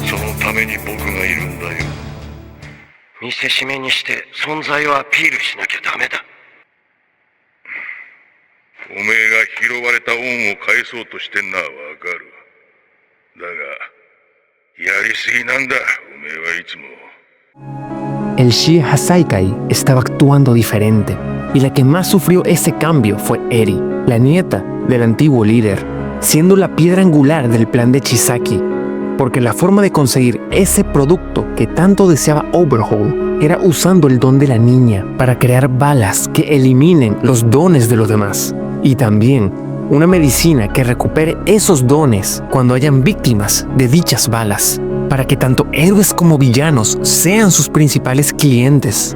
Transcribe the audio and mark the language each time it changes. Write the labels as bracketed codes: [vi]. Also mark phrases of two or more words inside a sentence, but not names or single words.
[ja] そのために僕がいるんだよ。見せしめにして存在をアピールしなきゃダメだ。おめえが拾われた恩を返そうとしてんのはわかる。だが、やりすぎなんだ、おめえはいつも。 [es] El Shie Hasaikai estaba actuando diferente, y la que más sufrió ese cambio fue Eri, la nieta del antiguo líder, siendo la piedra angular del plan de Chisaki, porque la forma de conseguir ese producto que tanto deseaba Overhaul era usando el don de la niña para crear balas que eliminen los dones de los demás, y también una medicina que recupere esos dones cuando hayan víctimas de dichas balas, para que tanto héroes como villanos sean sus principales clientes.